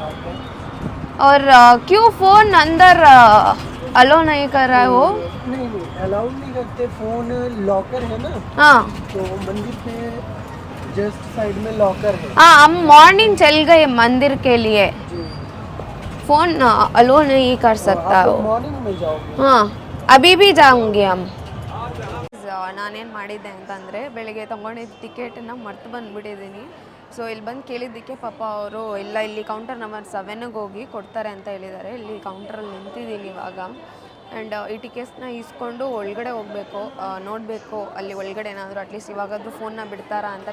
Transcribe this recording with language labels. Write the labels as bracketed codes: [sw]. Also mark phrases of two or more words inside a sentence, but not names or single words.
[hi] और क्यों फोन अंदर अलो नहीं कर रहा है वो? नहीं अलाउड नहीं करते, फोन लॉकर है ना, हाँ तो मंदिर के जस्ट साइड में लॉकर है। हाँ, हम मॉर्निंग चल गए मंदिर के लिए, जी, फोन अलो नहीं कर सकता आप वो। मॉर्निंग में जाओगे? हाँ अभी भी जाऊँगी हम। [kn] ನಾನೇನು ಮಾಡಿದ್ದೆ ಅಂತಂದರೆ ಬೆಳಿಗ್ಗೆ ತೊಗೊಂಡಿದ್ದ ಟಿಕೆಟನ್ನು ಮರ್ತು ಬಂದುಬಿಟ್ಟಿದ್ದೀನಿ. ಸೊ ಇಲ್ಲಿ ಬಂದು ಕೇಳಿದ್ದಕ್ಕೆ ಪಾಪ ಅವರು ಇಲ್ಲ, ಇಲ್ಲಿ ಕೌಂಟರ್ ನಂಬರ್ 7ಗೆ ಹೋಗಿ ಕೊಡ್ತಾರೆ ಅಂತ ಹೇಳಿದ್ದಾರೆ. ಇಲ್ಲಿ ಕೌಂಟ್ರಲ್ಲಿ ನಿಂತಿದ್ದೀನಿ ಇವಾಗ. ಆ್ಯಂಡ್ ಈ ಟಿಕೆಟ್ಸ್ನ ಇಸ್ಕೊಂಡು ಒಳಗಡೆ ಹೋಗಬೇಕು, ನೋಡಬೇಕು ಅಲ್ಲಿ ಒಳಗಡೆ ಏನಾದರೂ ಅಟ್ಲೀಸ್ಟ್ ಇವಾಗಾದರೂ ಫೋನ್ನ ಬಿಡ್ತಾರಾ ಅಂತ.